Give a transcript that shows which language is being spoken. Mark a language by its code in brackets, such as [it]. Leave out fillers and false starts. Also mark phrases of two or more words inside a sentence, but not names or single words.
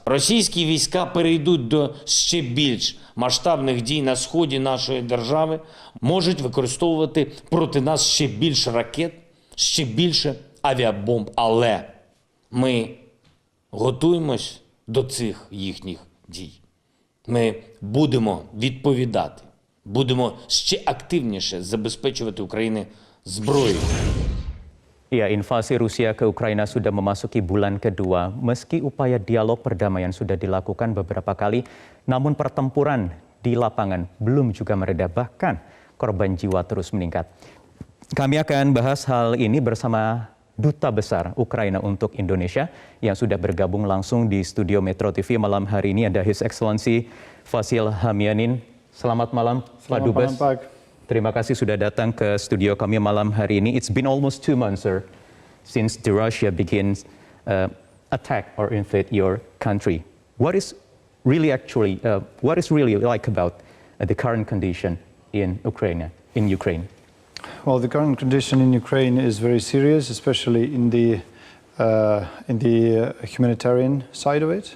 [uk] Російські війська перейдуть до ще більш масштабних дій на сході нашої держави, можуть використовувати проти нас ще більше ракет, ще більше авіабомб. Але ми готуємось до цих їхніх дій. Ми будемо відповідати. Будемо ще активніше забезпечувати Україну зброєю. [id] Ya, invasi Rusia ke Ukraina sudah memasuki bulan kedua. Meski upaya dialog perdamaian sudah dilakukan beberapa kali, namun pertempuran di lapangan belum juga mereda, bahkan korban jiwa terus meningkat. Kami akan bahas hal ini bersama Duta Besar Ukraina untuk Indonesia yang sudah bergabung langsung di studio Metro TV malam hari ini. Ada [en] His Excellency [id] Vasil Hamianin. Selamat malam, Pak Dubes. Terima kasih sudah datang ke studio kami malam hari ini. [en] It's been almost 2 months, sir, since the Russia begins attack or invade your country. What is really like about the current condition in Ukraine? Well, the current condition in Ukraine is very serious, especially in the humanitarian side of it.